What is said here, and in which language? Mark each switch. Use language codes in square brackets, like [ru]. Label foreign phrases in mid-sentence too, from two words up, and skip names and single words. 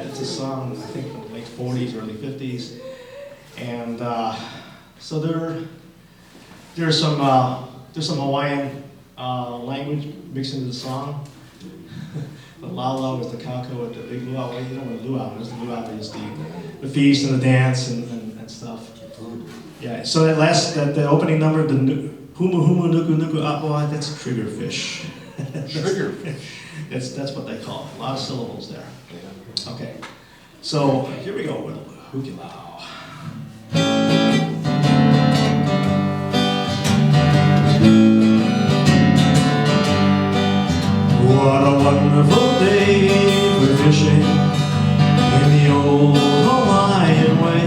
[en] It's a song, I think, from the late 40s, early 50s. And so there's some Hawaiian language mixed into the song. The laulau is the kako, and the big luau. Well, you know what a luau is. The luau is the feast and the dance and stuff. Yeah. So the opening number, the [haw] humu humu nuku nuku apoa, [en] that's a triggerfish. Triggerfish. That's what they call it. A lot of syllables there. Okay. So here we go with Hukilau. What a wonderful day for fishing in the old Hawaiian way.